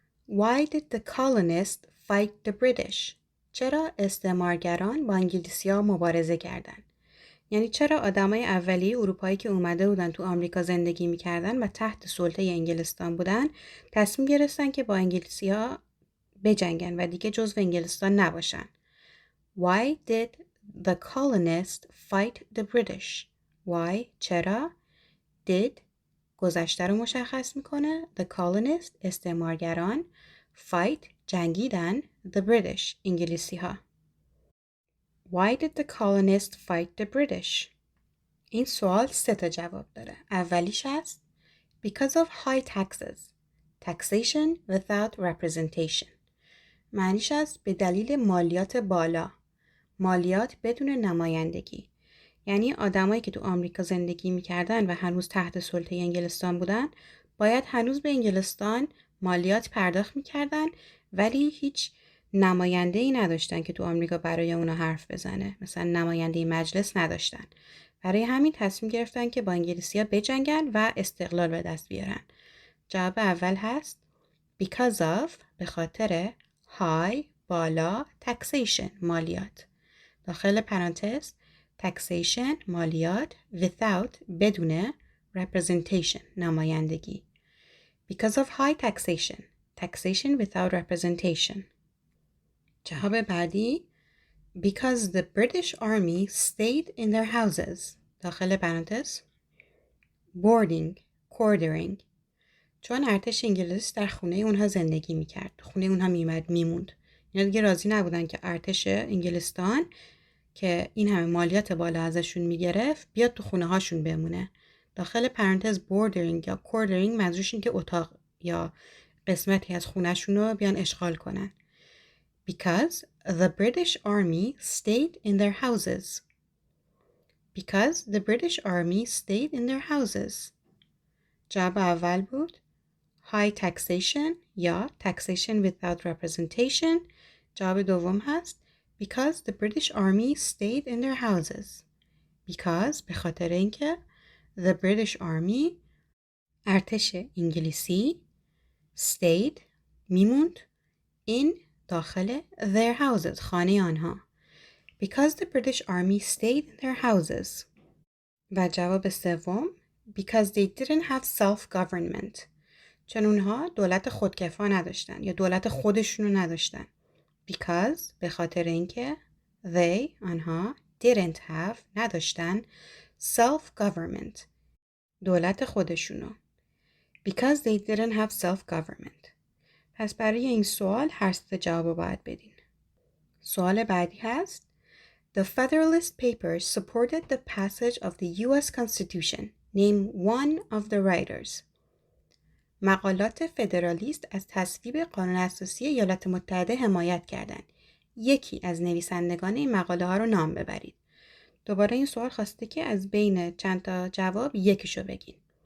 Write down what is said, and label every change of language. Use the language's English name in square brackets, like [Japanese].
[English] Why did the colonists fight the British? [Persian] چرا استعمارگران با انگلیسی‌ها مبارزه کردند؟ یعنی چرا آدمای اولیه اروپایی که اومده بودن تو آمریکا زندگی می‌کردن و تحت سلطه انگلستان بودن تصمیم گرفتن که با انگلیسی‌ها بجنگن و دیگه جزو انگلستان نباشن. [English] Why did the colonists fight the British? [Persian] Why چرا did گذشته رو مشخص میکنه. [English] The colonists استعمارگران fight جنگیدن the British انگلیسی ها. Why did the colonists fight the British? [Persian] این سوال 3 تا جواب داره. اولیش هست [English] because of high taxes. Taxation without representation. [Persian] معنیش هست به دلیل مالیات بالا. مالیات بدون نمایندگی. یعنی آدمایی که تو آمریکا زندگی میکردن و هنوز تحت سلطه انگلستان بودن باید هنوز به انگلستان مالیات پرداخت میکردن ولی هیچ نماینده‌ای نداشتن که تو آمریکا برای اونا حرف بزنه. مثلا نماینده مجلس نداشتن. برای همین تصمیم گرفتن که با انگلیسی‌ها بجنگن و استقلال به دست بیارن. جواب اول هست because of به خاطر high بالا taxation مالیات. داخل پرانتز taxation مالیات without بدون representation نمایندگی. [English] Because of high taxation. Taxation without representation. [Persian] جواب بعدی [English] because the British Army stayed in their houses. [Persian] داخل پرانتز boarding quartering چون ارتش انگلیس در خونه اونها زندگی میکرد. خونه اونها میموند. اینا دیگه راضی نبودن که ارتش انگلستان که این همه مالیات بالا ازشون میگرفت بیاد تو خونه هاشون بمونه. داخل پرانتز bordering یا quartering منظورش این که اتاق یا قسمتی از خونهشون رو بیان اشغال کنن. [English] Because the British Army stayed in their houses. Because the British Army stayed in their houses. [Persian] جواب اول بود [English] high taxation یا taxation without representation. [Persian] جواب دوم هست [English] because the British Army stayed in their houses. [Persian] Because به خاطر اینکه the British Army ارتش انگلیسی stayed میموند in داخل their houses خانه آنها. [English] Because the British Army stayed in their houses. [Persian] و جواب سوم [English] because they didn't have self-government [Persian] چون اونها دولت خودکفا نداشتن یا دولت خودشونو نداشتن. Because به خاطر اینکه they آنها didn't have نداشتن self-government دولت خودشونو. [English] Because they didn't have self-government. [Persian] پس برای این سوال هر سه جواب باید بدین. سوال بعدی هست [English] The Federalist Papers supported the passage of the U.S. Constitution. Name one of the writers. [Persian] مقالات فدرالیست از تصویب قانون اساسی ایالات متحده حمایت کردند. یکی از نویسندگان این مقاله ها رو نام ببرید. دوباره این سوال خواسته که از بین چند تا جواب یکیشو بگین.